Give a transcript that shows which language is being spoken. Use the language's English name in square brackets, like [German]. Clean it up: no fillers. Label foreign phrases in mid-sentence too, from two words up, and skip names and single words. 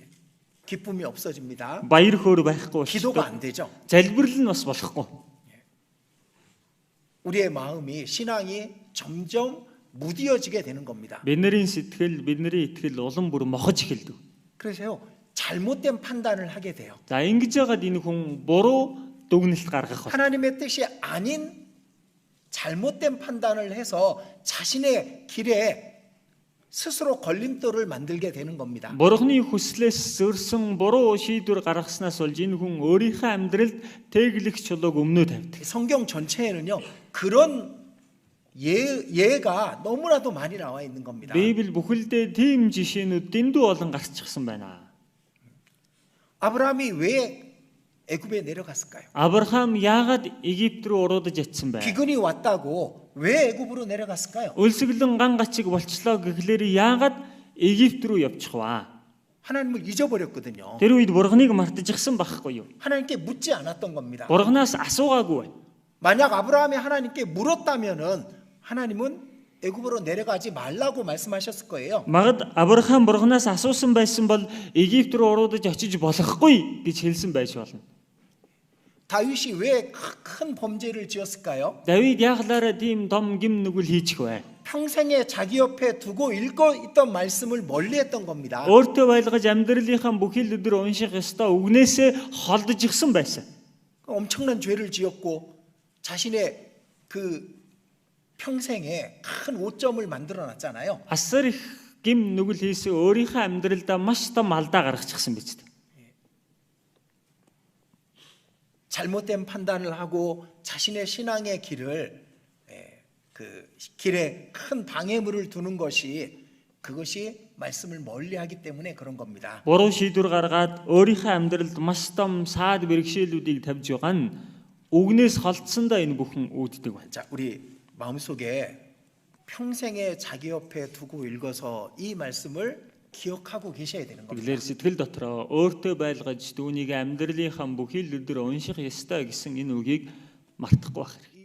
[Korean] 기쁨이 없어집니다. [Mongolian] Баяр хөөр байхгүй [Korean] 기도가 [Mongolian] болчихдог. [Korean] 안 되죠. [Mongolian] Залбирал нь бас болохгүй. [Korean] 우리의 마음이 신앙이 점점 무디어지게 되는 겁니다. [Mongolian] Бидний сэтгэл, бидний итгэл улам бүр мохож эхэлдэг. [Korean] 그래서요, 잘못된 판단을 하게 돼요. [Mongolian] За ингэж яагаад энэ хүн буруу дүгнэлт гаргах вэ? [Korean] 하나님의 뜻이 아닌 잘못된 판단을 해서 자신의 길에 스스로 걸림돌을 만들게 되는 겁니다. [Mongolian] Бурхны хүслээс зөрсөн буруу шийдвэр гаргаснаас болж энэ хүн өөрийнхөө амьдралд тэглэх чулууг өмнөө тавьдаг. [Korean] 성경 전체에는요, 그런 예가 너무나도 많이 나와 있는 겁니다. [Mongolian] Библи бүхэлдээ тийм жишээнүүд дэндүү олон гарчихсан байна. [Korean] 아브라함이 왜 애굽에 내려갔을까요? [Mongolian] Авраам яагаад Египт рүү уруудаж ятсан бэ? [Korean] 기근이 왔다고 왜 애굽으로 내려갔을까요? [Mongolian] Өлсгөлэн ган гачиг болчлоо гэхлээр яагаад Египт рүү явчих вэ? [Korean] 하나님을 잊어버렸거든요. [Mongolian] Тэр үед Бурхныг мартажсан байхгүй юу? [Korean] 하나님께 묻지 않았던 겁니다. [Mongolian] Бурхнаас асуугаагүй. [Korean] 만약 아브라함이 하나님께 물었다면은 하나님은 애굽으로 내려가지 말라고 말씀하셨을 거예요. [Mongolian] Магад Авраам Бурхнаас асуусан байсан бол Египт рүү уруудаж очиж болохгүй гэж хэлсэн байж болно. [Korean] 다윗이 왜 큰 범죄를 지었을까요? [Mongolian] Давид яаглаараа тийм том гим нүгэл хийчих вэ? [Korean] 평생에 자기 옆에 두고 읽어 있던 말씀을 멀리했던 겁니다. [Mongolian] Өөртөө байлгаж амьдралынхаа бүхэл өдөр унших ёстой үгнээсээ холдож ирсэн байсан. [Korean] 엄청난 죄를 지었고 자신의 그 평생에 큰 오점을 만들어 놨잖아요. [Mongolian] Асар их гим нүгэл хийсэн өөрийнхөө амьдралдаа маш том алдаа гаргачихсан биз дээ. [Korean] 잘못된 판단을 하고 자신의 신앙의 길을 그 길에 큰 방해물을 두는 것이 그것이 말씀을 멀리하기 때문에 그런 겁니다. [Mongolian] Буруу шийдвэр гаргаад өөрийнхөө амьдралд маш том саад бэрхшээлүүдийг тавьж байгаа нь үгнээс холдсондоо энэ бүхэн үүддэг байна. [Korean] 자, 우리 마음속에 평생에 자기 옆에 두고 읽어서 이 말씀을 기억하고 계셔야 되는 겁니다. [Mongolian] Тэгэлэр сэтгэл дотроо өөртөө байлгаж түүнийг амьдралынхаа бүхэл өдөр унших ёстой гэсэн энэ үгийг мартахгүй байх хэрэгтэй.